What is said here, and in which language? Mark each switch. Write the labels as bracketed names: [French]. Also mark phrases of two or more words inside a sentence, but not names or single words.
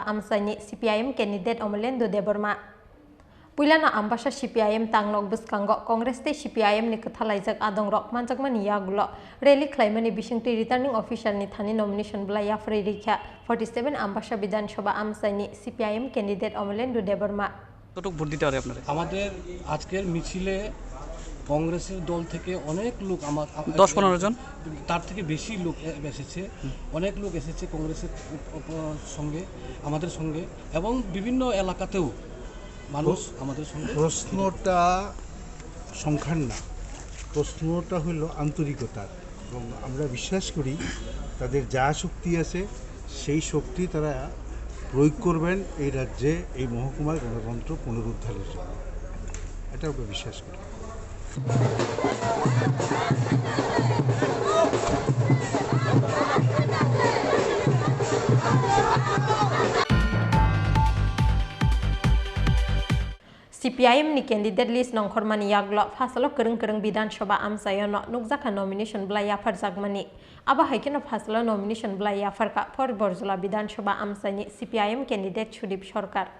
[Kok Borok] Amsani CPIM candidate Omelendo Deborma Puilana Ambasha CPIM Tanglok Buskango Congress te CPIM ni kathalaijak adongrok manjakmani yagulo rally claimani bisingti returning officer ni thani nomination blaya freirikha 47 Ambasha Bidanshoba Amsani CPIM candidate Omelendo Deborma [Bangla] কতটুকু ভোট দিতে পারে আপনারা আমাদের আজকের মিছিলে কংগ্রেসের দল থেকে অনেক লোক আমার 10-15 জন তার থেকে বেশি লোক এসেছে অনেক লোক এসেছে কংগ্রেসের সঙ্গে আমাদের সঙ্গে এবং বিভিন্ন এলাকাতেও মানুষ আমাদের সঙ্গে প্রশ্নটা সংখ্যার না প্রশ্নটা হলো আন্তরিকতার এবং আমরা বিশ্বাস করি তাদের যা শক্তি আছে সেই শক্তি তারা প্রয়োগ করবেন এই রাজ্যে এই মহকুমার গণতন্ত্র পুনরুদ্ধারের জন্য এটা আমরা বিশ্বাস করি [Kok Borok] CPIM ni candidate list nongkhormani yaglo fasalo kereng Bidanshoba Amsayono nukjaka nomination blaya farjakmani aba haikeno fasalo nomination blaya farka for Borzola Bidanshoba Amsani CPIM candidate Chudip Sorkar